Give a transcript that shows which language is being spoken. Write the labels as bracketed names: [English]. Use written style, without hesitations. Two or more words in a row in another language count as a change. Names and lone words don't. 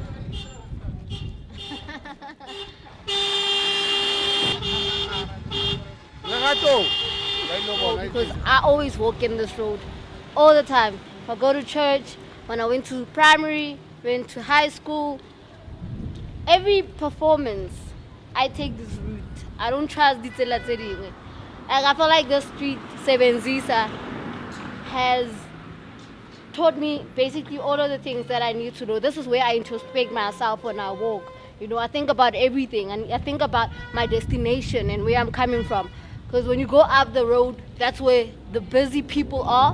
[English] Because I always walk in this road all the time. If I go to church, when I went to primary, went to high school, every performance, I take this route. I don't trust the [Tswana] Tsela tse dingwe. [English] Like, I feel like the street Sebenzisa has taught me basically all of the things that I need to know. This is where I introspect myself when I walk. You know, I think about everything and I think about my destination and where I'm coming from. Because when you go up the road, that's where the busy people are.